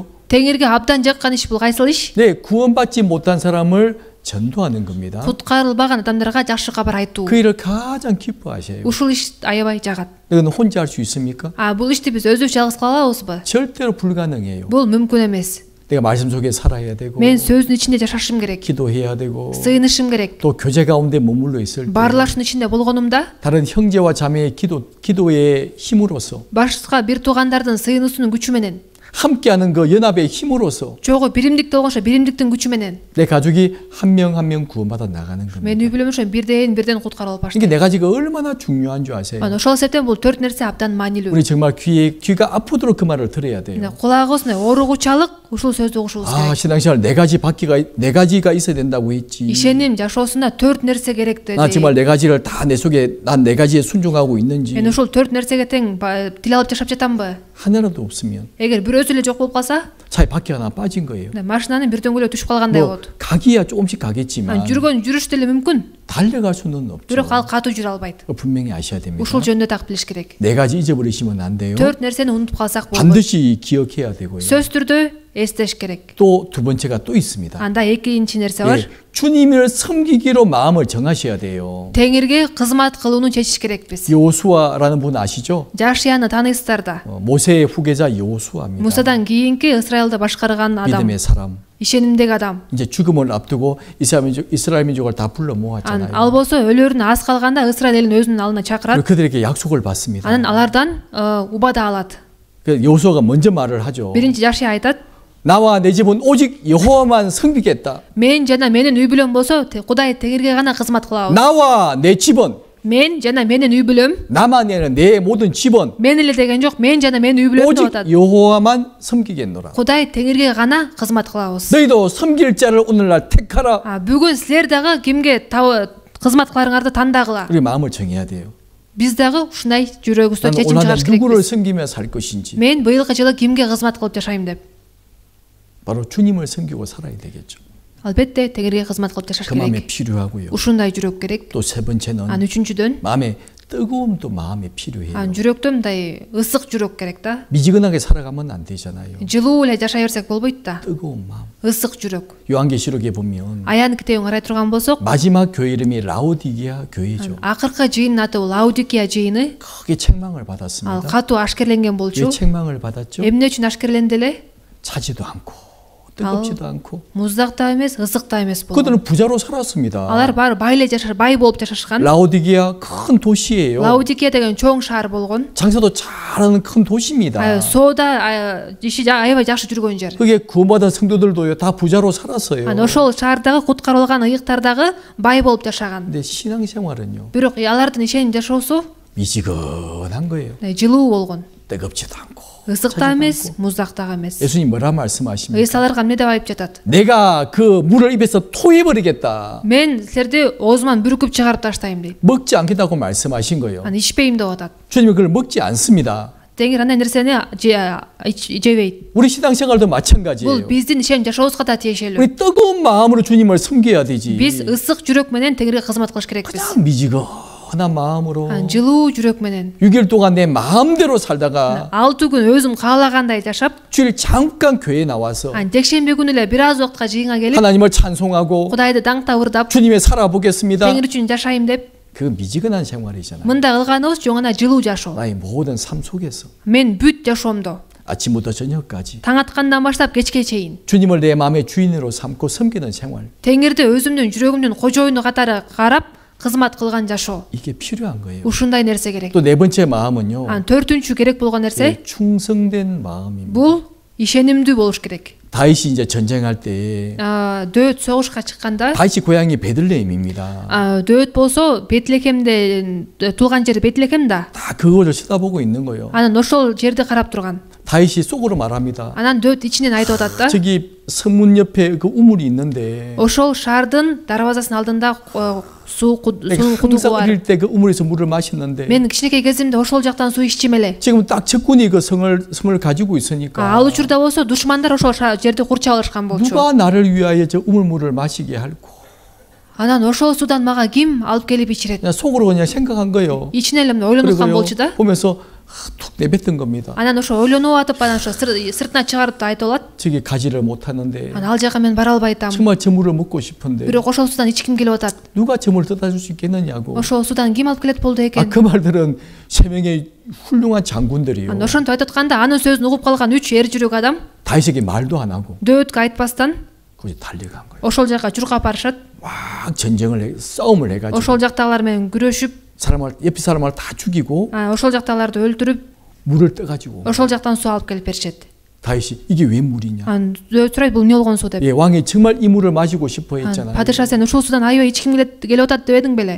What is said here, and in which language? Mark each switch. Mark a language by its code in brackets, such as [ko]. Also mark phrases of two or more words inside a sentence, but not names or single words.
[ky] Теңирге абдан жаккан иш бул кайсыл иш? [ko] 네, 구원받지 못한 사람을 전도하는 겁니다. [ky] Куткарылбаган адамдарга жакшы кабар айтуу. [ko] 그 일을 가장 기뻐하셔요. [ky] Ушул иш аябай жагат. [ko] 이건 혼자 할 수 있습니까? [ky] Бул ишти биз өзүбүз жалгыз кыла алабызбы? [ko] 절대로 불가능해요. [ky] Бул мүмкүн эмес. [ko] 내가 말씀 속에 살아야 되고 [ky] Мен сөздүн ичинде жашашым керек. [ko] 기도해야 되고 [ky] Сыйынышым керек. [ko] 또 교제 가운데 머물러 있을 때 [ky] Баарлашуунун ичинде болгонумда [ko] 다른 형제와 자매의 기도의 힘으로써 [ky] башка бир туугандардын сыйынуусунун күчү менен [ko] 함께하는 그 연합의 힘으로서 [ky] жогу биримдикте болгончо биримдиктин күчү менен [ko] 내 가족이 한 명 한 명 구원받아 나가는 겁니다. [ky] мен үй бүлөм ошо бирден куткарылып [ko] 이게 [ky] баштайт. [ko] 네 가지가 얼마나 중요한 줄 아세요? [ky] ошол себептен бул 4 нерсе абдан маанилүү. [ko] 우리 정말 귀가 아프도록 그 말을 들어야 돼요. [ky] кулагыбыз ооругучалык ушул сөздү угушубуз керек. [ko] 신앙생활 네 가지가 있어야 된다고 했지. [ky] ишеним жашоосунда 4 нерсе керек деди. [ko] 나 정말 네 가지를 다 내 속에 난 네 가지에 순종하고 있는지 [ky] мен ушул 4 нерсеге тең тил алып жашап жатамбы? [ko] 하나라도 없으면 [ky] эгер бирөөсү эле жок болуп калса, [ko] 차에 바퀴 하나 빠진 거예요. [ky] машинанын бир дөңгөлөгү түшүп калгандай болот. [ko] 가기야 조금씩 가겠지만 [ky] жүргөн жүрүш деле мүмкүн. [ko] 달려갈 수는 없죠. [ky] бирок ал катуу жүрө албайт. [ko] 분명히 아셔야 됩니다. [ky] ушул жөнүндө так билиш керек. [ko] 네 가지 잊어버리시면 안 돼요. [ky] 4 нерсени унутуп калсак болбойт. [ko] 반드시 기억해야 되고요. [ky] сөз түрдө эстеш керек. [ko] 또 두 번째가 또 있습니다. [ky] анда экинчи нерсе бар. [ko] 주님을 섬기기로 마음을 정하셔야 돼요. [ky] теңирге кызмат кылууну чечиш керекпиз. [ko] 여호수아라는 분 아시죠? [ky] жашияны тааныйсыздар да. [ko] 모세의 후계자 여호수아입니다. [ky] мусадан кийинки ысрайылды башкарган адам. [ko] 믿음의 사람. [ky] ишенимдеги адам. [ko] 이제 죽음을 앞두고 이스라엘 민족을 다 불러 모았잖아요. [ky] ал болсо өлөрүн аз калганда ысрайыл элин өзүнүн алдына чакырат. [ko] 그들에게 약속을 받습니다. [ky] анан алардан убада алат. [ko] 여호수아가 먼저 말을 하죠. [ky] биринчи жашия айтат. [ko] 나와 내 집은 오직 여호와만 섬기겠다. [ky] мен жана менин үй бүлөм болсо Кудай теңирге гана кызмат кылабыз. [ko] 나와 내 집은 [ky] мен жана менин үй бүлөм. [ko] 나만이 아니라 내 모든 집은 [ky] мен эле деген жок, мен жана менин үй бүлөм деп [ko] 오직 [ky] атат. [ko] 여호와만 섬기겠노라. [ky] Кудай теңирге гана кызмат кылабыз. [ko] 너희도 섬길 자를 오늘날 택하라. [ky] бүгүн силер дагы кимге кызмат кыларыңарды тандагыла. [ko] 우리 마음을 정해야 돼요. [ky] биз дагы ушундай жүрөгүбүздө чечим [ko] 나는 [ky] чыгарыш [ko] 누구를 [ky] керекпиз. [ko] 섬기며 살 것인지. [ky] мен быйылкы жылы кимге кызмат кылып жашайм деп. [ko] 바로 주님을 섬기고 살아야 되겠죠. [ky] албетте теңирге кызмат кылып жашаш [ko] 그 마음에 [ky] керек. [ko] 필요하고요. [ky] ушундай жүрөк керек. [ko] 또 세 번째는 [ky] ан үчүнчүдөн [ko] 마음에 뜨거움도 마음에 필요해요. [ky] ан жүрөктө мындай ысык жүрөк керек да. [ko] 미지근하게 살아가면 안 되잖아요. [ky] жылуу эле жашай берсек болбойт да. [ko] 뜨거운 마음. [ky] ысык жүрөк. [ko] 요한계시록에 보면 [ky] аян китебин карай турган болсок, [ko] 마지막 교회 이름이 라오디게아 교회죠. [ky] акыркы жыйындын аты Лаудикия жыйыны. [ko] 크게 책망을 [ky] ал [ko] 받았습니다. [ky] катуу ашкерленген [ko] 왜 [ky] болчу. [ko] 책망을 받았죠? [ky] эмне үчүн ашкерленди эле? [ko] 차지도 않고 뜨겁지도 않고 [ky] муздак да эмес, ысык да эмес болгон. [ko] 그들은 부자로 살았습니다. [ky] алар баары бай болуп жашашкан. [ko] 라오디게아 큰 도시예요. [ky] Лаудикия деген чоң шаар болгон. [ko] 장사도 잘하는 큰 도시입니다. [ky] соода иши аябай жакшы жүргөн жер. [ko] 그게 구원받은 성도들도요 다 부자로 살았어요. [ky] ошол шаардагы куткарылган ыйыктар дагы бай болуп жашаган. [ko] 근데 신앙생활은요 [ky] бирок алардын ишеним жашоосу [ko] 미지근한 거예요. [ky] жылуу болгон. [ko] 뜨겁지도 않고 [ky] ысык да эмес, муздак дагы эмес. [ko] 예수님 뭐라 말씀하십니까? [ky] ыйса аларга эмне деп айтып жатат? [ko] 내가 그 물을 입에서 토해버리겠다. [ky] мен силерди оозуман бүркүп чыгарып таштайм дейт. [ko] 먹지 않겠다고 말씀하신 거예요. [ky] аны ичпейм деп атат. [ko] 주님은 그걸 먹지 않습니다. [ky] теңир андай нерсени жебейт. [ko] 우리 신앙생활도 [ky] бул [ko] 마찬가지예요. [ky] биздин ишеним жашообузга да тиешелүү. [ko] 우리 뜨거운 마음으로 주님을 섬겨야 되지. [ky] биз ысык жүрөк менен теңирге кызмат кылыш керекпиз. [ko] 그냥 미지근한 마음으로 [ky] жылуу жүрөк менен [ko] 6일 동안 내 마음대로 살다가 [ky] 6 күн өзүм каалагандай жашап, [ko] 주일 잠깐 교회에 나와서 [ky] жекшемби күнү эле бир аз убакытка жыйынга келип, [ko] 하나님을 찬송하고 [ky] Кудайды даңктап ырдап, [ko] 주님의 살아보겠습니다. [ky] теңир үчүн жашайм деп, [ko] 그 미지근한 생활이잖아요. [ky] мындай кылганыбыз жөн гана жылуу жашоо. [ko] 나의 모든 삶 속에서 [ky] мен бүт жашоомдо [ko] 아침부터 저녁까지 [ky] таң аткандан баштап кечке чейин [ko] 주님을 내 마음의 주인으로 삼고 섬기는 생활. [ky] теңирди өзүмдүн жүрөгүмдүн кожоюну катары карап кызмат кылган жашоо. [ko] 이게 필요한 거예요. [ky] ушундай нерсе керек. [ko] 또 네 번째 마음은요. [ky] ан төртүнчү керек болгон нерсе [ko] 충성된 마음입니다. [ky] бул ишенимдүү болуш керек. [ko] 다윗이 이제 전쟁할 때 [ky] дөөт согушка чыкканда, [ko] 다윗이 고향이 베들레헴입니다. [ky] дөөт болсо Бетлехемде туулган жери Бетлехем да. [ko] 다 그거를 쳐다보고 있는 거예요. [ky] анан ошол жерди карап турган. [ko] 다윗이 속으로 말합니다. [ky] анан дөөт ичинен айтып атат да. [ko] 저기 성문 옆에 그 우물이 있는데 [ky] ошол шаардын дарбазасынын алдында суу [ko] 내가 [ky] кудугу [ko] 항상 [ky] бар. [ko] 어릴 때 그 우물에서 물을 마셨는데 [ky] мен кичинекей кезимде ошол жактан суу иччим эле. [ko] 지금 딱 적군이 그 성을 가지고 있으니까 [ky] ал учурда болсо душмандар ошол жерди курчап алышкан болчу. [ko] 누가 나를 위하여 저 우물물을 마시게 할고 [ky] анан ошол суудан мага ким алып келип ичирет? [ko] 그냥 속으로 그냥 생각한 거예요. [ky] ичинен эле ойлонуп аткан болчу да. [ko] 보면서 툭 내뱉은 겁니다. [ky] анан ошо ойлонуп атып, анан ошо сыртына чыгарып да айтып алат. [ko] 저기 가지를 못하는데 [ky] анан ал жака мен бара албай атам. [ko] 정말 저 물을 먹고 싶은데 [ky] бирок ошол суудан ичким келип атат. [ko] 누가 저 물을 떠다 줄 수 있겠느냐고. [ky] ошол суудан ким алып келет болду экен? [ko] 그 말들은 세 명의 훌륭한 장군들이요. [ky] анан ошентип айтып атканда анын сөзүн угуп калган 3 эр жүрөк адам [ko] 다윗에게 말도 안 하고 [ky] дөөткө айтпастан [ko] 거기 달려간 거예요. [ky] ошол жака чуркап барышат. [ko] 막 싸움을 해가지고 [ky] ошол жактагылар менен күрөшүп, [ko] 옆 사람을 다 죽이고 [ky] ошол жактагыларды өлтүрүп, [ko] 물을 떠가지고 [ky] ошол жактан суу алып келип беришет. [ko] 다윗이 이게 왜 물이냐? [ky] сурайт бул эмне болгон суу деп. [ko] 예, 왕이 정말 이 물을 마시고 싶어 했잖아요. [ky] Падыша сен ушул суудан аябай ичким келип атат деп эдиң беле?